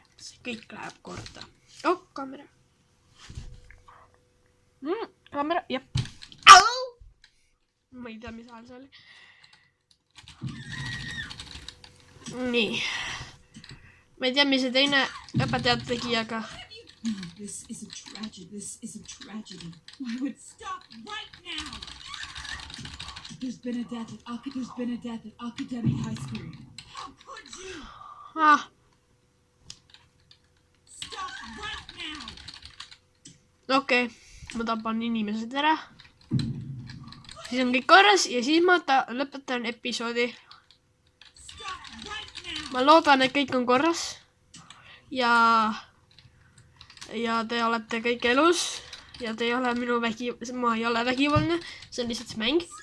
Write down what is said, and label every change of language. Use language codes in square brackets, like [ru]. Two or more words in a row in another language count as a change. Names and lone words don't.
[et] See kõik läheb korda. Kaamera. Kaamera, jep. Ma ei tea, mis hääl see oli. Nii. Ma ei tea, mis see teine õpetajad tegi, aga... [en] No, this is a tragedy. I would stop right now. There's been a death at Academy High School. How could you? Stop right now. [et] Okei, ma tapan inimesed ära. Siis on kõik korras ja siis ma lõpetan episoodi. Ma loodan, et kõik on korras. Ja te olete kõik elus. Ja te ei ole ma ei ole vägivaldne. See on lihtsalt see mäng.